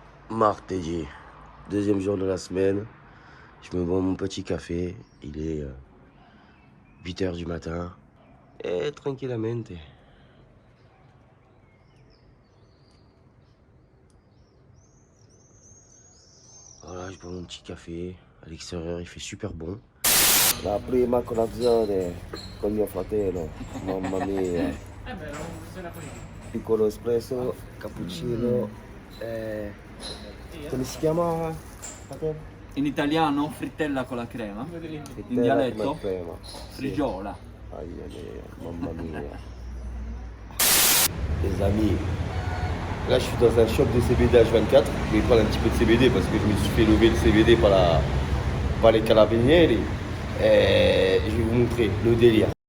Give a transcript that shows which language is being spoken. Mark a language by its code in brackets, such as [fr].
[fr] Mardi, deuxième jour de la semaine, je me bois mon petit café, il est 8h du matin, et tranquillamente. Voilà, je bois mon petit café, à l'extérieur il fait super bon. [it] La prima colazione con mio fratello, mamma mia. Piccolo espresso, cappuccino, come si chiama? In italiano frittella con la crema, in dialetto frigiola. Mamma mia. [fr] Les amis, là je suis dans un shop de CBD H24, je vais prendre un petit peu de CBD parce que je me suis fait lever le CBD par les carabinieri. Et je vais vous montrer le délire.